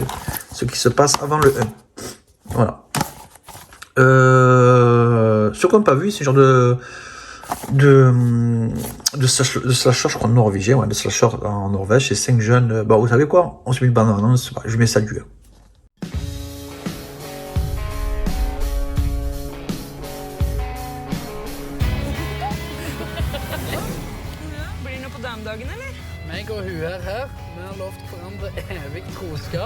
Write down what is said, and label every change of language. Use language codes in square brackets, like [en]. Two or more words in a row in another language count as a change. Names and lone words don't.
[fr] Ce qui se passe avant le 1. Voilà. Ceux qui n'ont pas vu, c'est genre de slasher, je crois, norvégien, ouais, de slasher en Norvège, c'est 5 jeunes. Bah, vous savez quoi? On se met le bandeau annonce, je mets ça du. [no] Blir det noe på damedagen, eller? Meg og hun her, vi har lovt hverandre evig troskap.